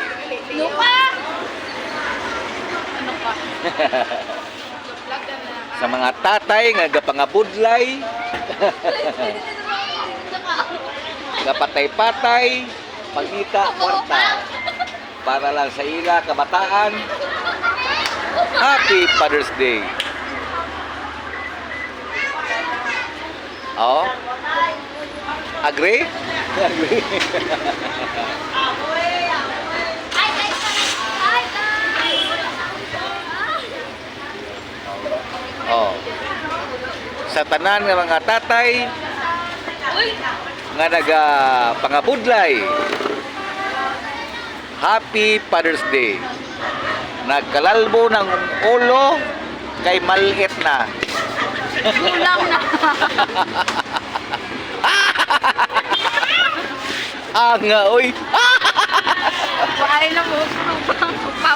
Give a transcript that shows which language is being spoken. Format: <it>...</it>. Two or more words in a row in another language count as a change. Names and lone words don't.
<hil>Ano pa? Ano pa? Sa mga tatay nga gapangabudlay, gapatay-patay, pagita, kwarta, para lang sa ila, kabataan.</hil> <en>Happy Father's Day. Oh? Agree? Agree. Oh.</en> <hil>Sa tanan nga mga tatay nga naga pangabudlay,</hil> <en>Happy Father's Day.</en> <tl>Nagkalalbo ng ulo kay maliit na. Kulang na.</tl> <hil>Nga, uy. Buhay na mo. Upaw.</hil>